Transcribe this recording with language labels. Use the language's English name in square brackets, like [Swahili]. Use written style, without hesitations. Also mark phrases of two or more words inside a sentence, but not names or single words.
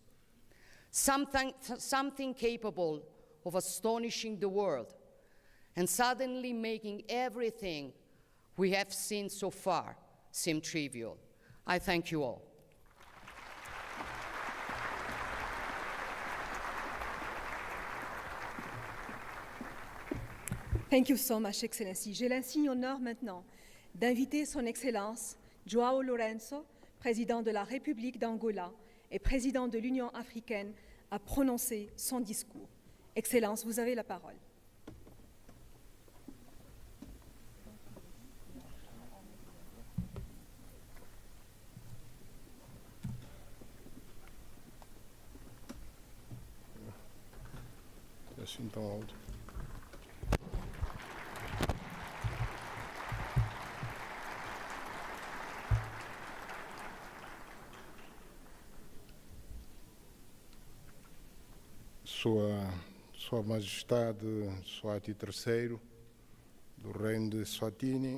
[English] Something capable of astonishing the world and suddenly making everything we have seen so far seem trivial. I thank you all. Thank you so much, Excellency. [French] J'ai l'insigne honneur maintenant d'inviter Son Excellence João Lourenço, président de la République d'Angola et président de l'Union africaine, à prononcer son discours. Excellence, vous avez la parole. [Portuguese] Assim tão alto. Sua Majestade Swati III, do Reino de Swatini,